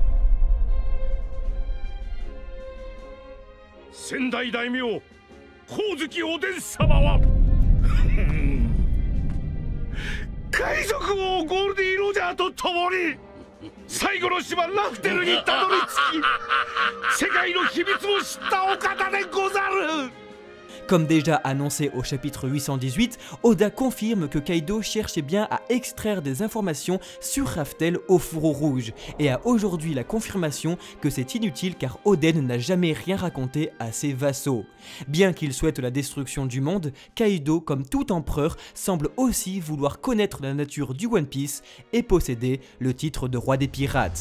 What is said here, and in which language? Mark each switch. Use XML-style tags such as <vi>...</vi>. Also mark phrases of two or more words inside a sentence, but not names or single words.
<ja>先代大名光月おでん様は海賊王ゴールディ・ロジャーと共に最後の島ラフテルにたどり着き世界の秘密を知ったお方でござる。</ja> <fr>Comme déjà annoncé au chapitre 818, Oda confirme que Kaido cherchait bien à extraire des informations sur Raftel au fourreau rouge, et a aujourd'hui la confirmation que c'est inutile car Oden n'a jamais rien raconté à ses vassaux. Bien qu'il souhaite la destruction du monde, Kaido, comme tout empereur, semble aussi vouloir connaître la nature du One Piece et posséder le titre de roi des pirates.</fr>